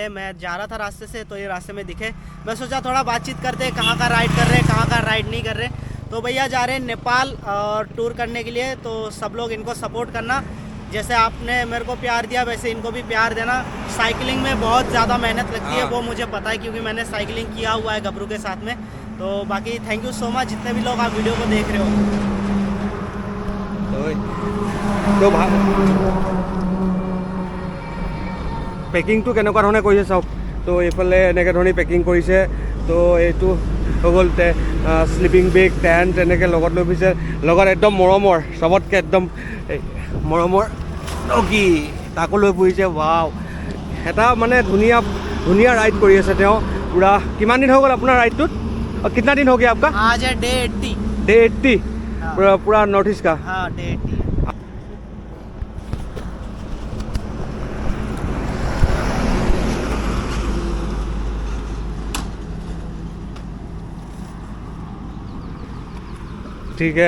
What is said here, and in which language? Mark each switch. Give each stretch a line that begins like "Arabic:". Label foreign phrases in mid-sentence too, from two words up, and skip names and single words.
Hindi: मैं जा रहा था रास्ते से तो ये रास्ते में दिखे मैं सोचा थोड़ा बातचीत करते कहाँ का राइड कर रहे कहाँ का राइड नहीं कर रहे तो भैया जा रहे हैं नेपाल और टूर करने के लिए तो सब लोग इनको सपोर्ट करना जैसे आपने मेरे को प्यार दिया वैसे इनको भी प्यार देना साइकिलिंग में बहुत ज़्यादा मेहनत लगती है वो मुझे पता है क्योंकि मैंने साइकिलिंग किया हुआ है गबरू के साथ में तो बाकी
English: thank you so much
Hindi: जितने भी लोग आप वीडियो को देख रहे हो
Assamese: তো পেকিংটো কেনেকুৱা ধৰণে কৰিছে চাওক তো এইফালে এনেকৈ ধৰণে পেকিং কৰিছে তো এইটো হৈ গ'ল
English: sleeping bag
Assamese: টেণ্ট এনেকৈ লগত লৈ ফুৰিছে লগত একদম মৰমৰ চবতকৈ একদম মৰমৰ কি তাকো লৈ ফুৰিছে ৱাও এটা মানে ধুনীয়া ৰাইড কৰি আছে তেওঁ পূৰা কিমান দিন হৈ গ'ল আপোনাৰ ৰাইডটোত
Hindi: कितना दिन हो गया आपका आज है डे 80 डे 80 पूरा नॉर्थ ईस्ट का हाँ डे 80 ठीक है